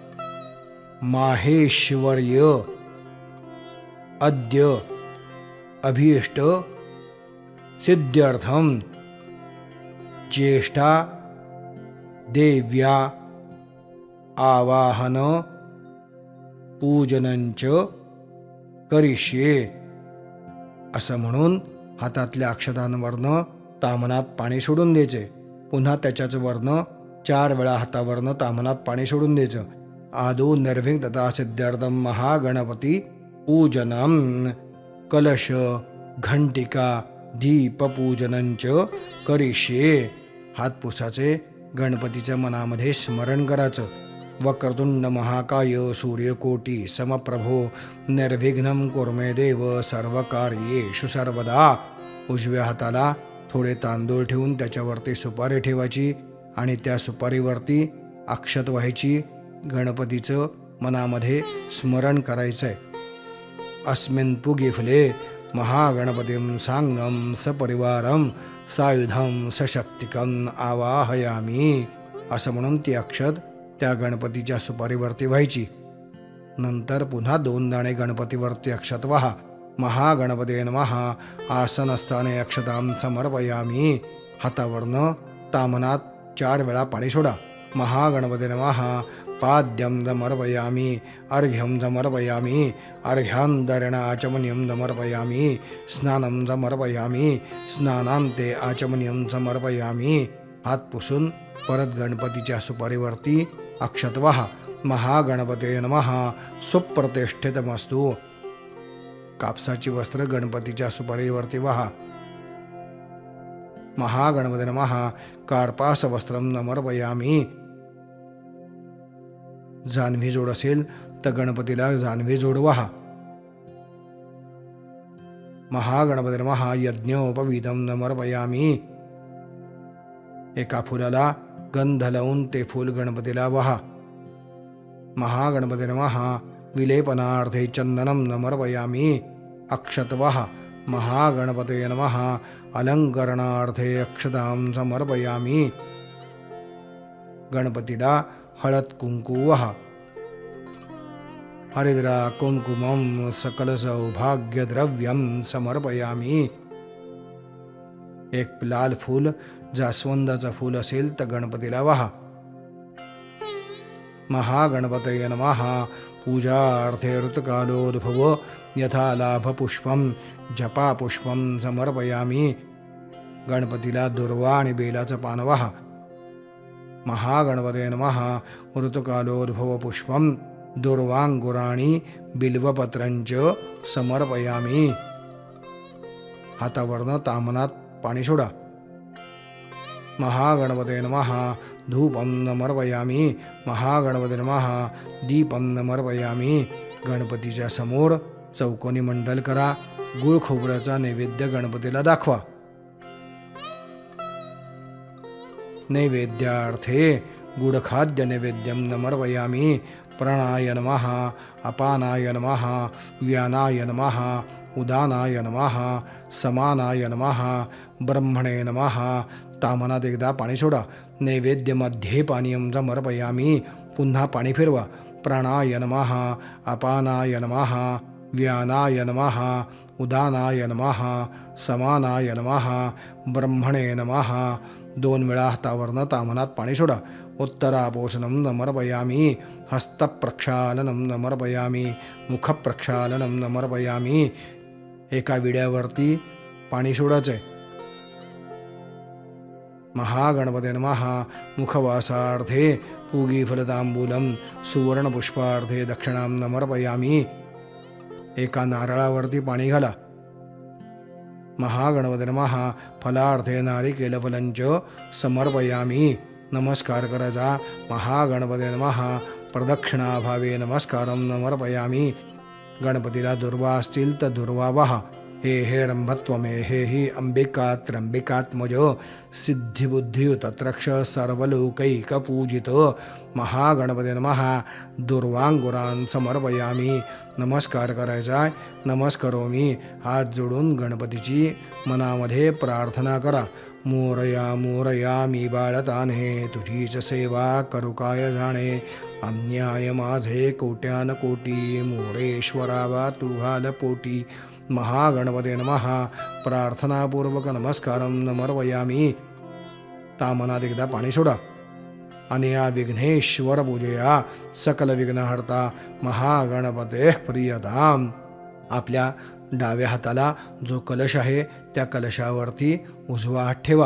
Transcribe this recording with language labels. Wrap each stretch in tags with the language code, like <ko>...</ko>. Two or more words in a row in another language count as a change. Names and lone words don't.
<sa>माहेश्वर्य अद्य अभीष्ट सिद्ध्यर्थं ज्येष्ठा देव्या आवाहन पूजनंच करिष्ये</sa> <mr>असं म्हणून हातातल्या अक्षतांवरनं तामनात पाणी सोडून द्यायचे. पुन्हा त्याच्याच वरनं 4 वेळा हातावरनं तामनात पाणी सोडून द्यायचं.</mr> <sa>आदौ निर्विघ्नता सिद्ध्यर्थं महागणपती पूजनम कलश घंटिका दीपपूजनंच करिष्ये.</sa> <mr>हात पुसाचे, गणपतीच्या मनामध्ये स्मरण करायचं.</mr> <sa>वक्रतुंड महाकाय सूर्यकोटी समप्रभो निर्विघ्नं कुरु मे देव सर्वकार्येषु सर्वदा.</sa> <mr>उजव्या हाताला थोडे तांदूळ ठेवून त्याच्यावरती सुपारी ठेवायची आणि त्या सुपारीवरती अक्षत व्हायची. गणपतीचं मनामध्ये स्मरण करायचं आहे.</mr> <sa>अस्मिन् पुगीफले महागणपतीं सांगम सपरिवारम सायुधम सशक्तिकं आवाहयामी</sa> <mr>असं म्हणून ती अक्षत त्या गणपतीच्या सुपारीवरती व्हायची. नंतर पुन्हा 2 दाणे गणपतीवरती अक्षत व्हा.</mr> <sa>महागणपते नमः आसनस्थाने अक्षतां समर्पयामी.</sa> <mr>हातावरनं तामनात 4 वेळा पाणी सोडा.</mr> <sa>महागणपते नमः पाद्यं समर्पयामी अर्घ्यं समर्पयामी अर्घ्यान्तरेण आचमनीयं समर्पयामी स्नानं समर्पयामी स्नानान्ते आचमनीयं समर्पयामी.</sa> <mr>हात पुसून परत गणपतीच्या सुपारीवरती अक्षत व्हा.</mr> <sa>महागणपते नमः सुप्रतिष्ठितमस्तु.</sa> <mr>कापसाची वस्त्र गणपतीच्या सुपारीवरती व्हा.</mr> <sa>महागणपते नमः कार्पासवस्त्रं समर्पयामि.</sa> <mr>जान्हवी जोड असेल तर गणपतीला जान्हवी जोड वाहा.</mr> <sa>महागणपते नमः यज्ञोपवीतं समर्पयामि.</sa> <mr>एका फुलाला गंध लावून ते फूल गणपतीला वहा.</mr> <sa>महागणपते नमः विलेपनार्थे चंदनं समर्पयामि.</sa> <mr>अक्षत वहा.</mr> <sa>महागणपते नमः अलंकरणार्थे अक्षतां समर्पयामि.</sa> <mr>गणपतीला हळद कुंकू वहा.</mr> <sa>हरिद्रा कुंकुमं सकल सौभाग्यद्रव्यं समर्पयामि.</sa> <mr>एक लाल फूल जास्वंदाचं फूल असेल तर गणपतीला वहा.</mr> <sa>महागणपतये नमः पूजार्थे ऋतुकालोद्भव यथा लाभपुष्पं जपापुष्पं समर्पयामि.</sa> <mr>गणपतीला दुर्वा आणि बेलाचं पान वहा.</mr> <sa>महागणपतये नमः ऋतुकालोद्भव पुष्पं दुर्वांकुराणि बिल्वपत्रंच समर्पयामि.</sa> <mr>हातावरनं तामनात पाणी सोडा.</mr> <sa>महागणपते नमः धूपं समर्पयामि. महागणपते नमः दीपं समर्पयामि.</sa> <mr>गणपतीच्या समोर चौकोनी मंडल करा. गुळ खोबऱ्याचा नैवेद्य गणपतीला दाखवा.</mr> <sa>नैवेद्यार्थे गुडखाद्य नैवेद्यं समर्पयामि. प्राणाय नमः अपानाय नमः व्यानाय नमः उदानाय नमः समानाय नमः ब्रह्मणे नमः.</sa> <mr>तामनात एकदा पाणी सोडा.</mr> <sa>नैवेद्यमध्ये पानीयं समर्पयामि.</sa> <mr>पुन्हा पाणी फिरवा.</mr> <sa>प्राणाय नमः अपानाय नमः व्यानाय नमः उदानाय नमः समानाय नमः ब्रह्मणे नमः.</sa> <mr>2 वेळा हातावरनं तामनात पाणी सोडा.</mr> <sa>उत्तरापोषणं समर्पयामि. हस्तप्रक्षालनं समर्पयामि. मुखप्रक्षालनं समर्पयामि.</sa> <mr>एका विड्यावरती पाणी सोडायचंय.</mr> <sa>महागणपते नमः मुखवासार्थे पूगीफलतांबूलं सुवर्णपुष्पार्थे दक्षिणां समर्पयामि.</sa> <mr>एका नारळावरती पाणी घाला.</mr> <sa>महागणपते नमः फलार्थे नारिकेलफलंच समर्पयामि.</sa> <mr>नमस्कार करायचा.</mr> <sa>महागणपते नमः प्रदक्षिणाभावे नमस्कारं समर्पयामि.</sa> <mr>गणपतीला दुर्वा असतील तर दुर्वा वहा.</mr> <sa>हे हे रंभत्वमे हे हि अंबिका त्र्यंबिकात्मज सिद्धिबुद्धियुत त्रक्ष सर्वलोकैकपूजित. महागणपते नमः दुर्वांकुरान् समर्पयामि.</sa> <mr>नमस्कार करायचा. नमस्कारोमी. हात जोडून गणपतीची मनामध्ये प्रार्थना करा. मोरया मोरया मी बाळताने तुझीच सेवा करू काय जाणे. अन्याय माझे कोट्यान कोटी मोरेश्वरावा तू घाल पोटी.</mr> <sa>महागणपते नमः प्रार्थनापूर्वक नमस्कारं समर्पयामि.</sa> <mr>तामनात एकदा पाणी सोडा.</mr> <sa>अनया विघ्नेश्वर पूजया सकल विघ्नहर्ता महागणपते प्रियताम.</sa> <mr>आपल्या डाव्या हाताला जो कलश आहे त्या कलशावरती उजवा हात ठेवा.</mr>